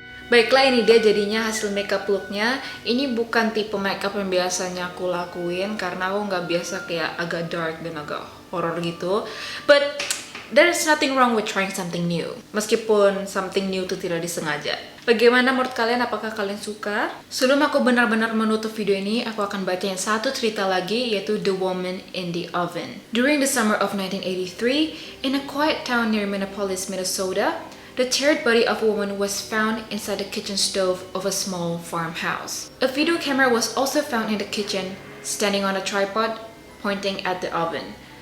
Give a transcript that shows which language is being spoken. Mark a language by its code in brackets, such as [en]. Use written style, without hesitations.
[id] Baiklah, ini dia jadinya hasil makeup looknya. Ini bukan tipe makeup yang biasanya aku lakuin karena aku nggak biasa kayak agak dark dan agak horror gitu. [en] But there's nothing wrong with trying something new. [id] Meskipun [en] something new [id] itu tidak disengaja. Bagaimana menurut kalian? Apakah kalian suka? Sebelum aku benar-benar menutup video ini, aku akan bacain satu cerita lagi, yaitu The Woman in the Oven. [en] During the summer of 1983, in a quiet town near Minneapolis, Minnesota, the charred body of a woman was found inside the kitchen stove of a small farmhouse. A video camera was also found in the kitchen, standing on a tripod, pointing at the oven.